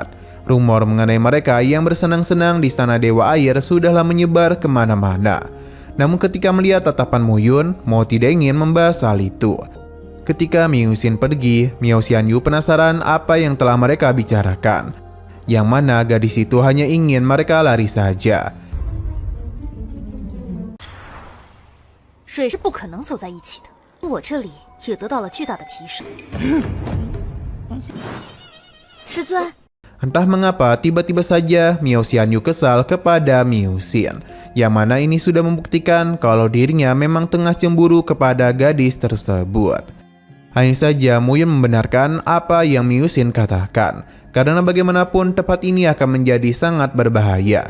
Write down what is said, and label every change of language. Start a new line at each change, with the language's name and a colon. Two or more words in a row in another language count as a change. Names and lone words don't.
Indonesian: Rumor mengenai mereka yang bersenang-senang di Istana Dewa Air sudahlah menyebar kemana-mana. Namun ketika melihat tatapan Muyun, Mo tidak ingin membahas hal itu. Ketika Miyusin pergi, Miao Xianyu penasaran apa yang telah mereka bicarakan. Yang mana gadis itu hanya ingin mereka lari saja.
Chinese: 水是不可能走在一起的，我这里也得到了巨大的提升。师尊。
Indonesian: Entah mengapa tiba-tiba saja Miao Xianyu kesal kepada Miyusin, yang mana ini sudah membuktikan kalau dirinya memang tengah cemburu kepada gadis tersebut. Hanya saja Muyun membenarkan apa yang Miyusin katakan, karena bagaimanapun tempat ini akan menjadi sangat berbahaya.